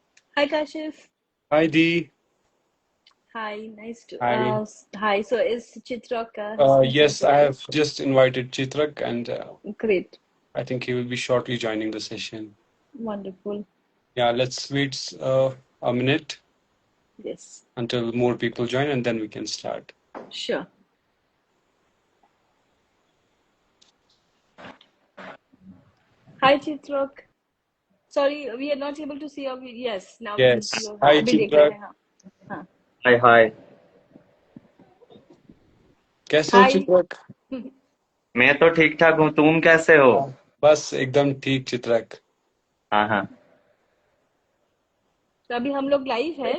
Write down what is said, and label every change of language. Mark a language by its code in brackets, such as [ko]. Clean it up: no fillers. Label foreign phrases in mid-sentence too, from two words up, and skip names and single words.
[en] Hi, Kashif. Hi Dee. Hi, nice to. Hi. Hi. So, is Chitrak has Yes, I completed? have just invited Chitrak, and Great, I think he will be shortly joining the session. wonderful. Yeah, let's wait a minute Yes, until more people join, and then we can start. sure. Hi, Chitrak. Sorry, we are not able to see your. Yes, now we can see Yes. your. [hi] हाँ, [en] Hi [hi] अभी देख रहे [en] Chitrak. [hi] हैं हाँ. हाँ. [en] Hi hi. [hi] कैसे हो [en] Hi. [hi] चित्रक? मैं तो ठीक ठाक हूँ, तुम कैसे हो? हाँ, बस एकदम ठीक चित्रक। हाँ हाँ। तो अभी हम लोग लाइव है.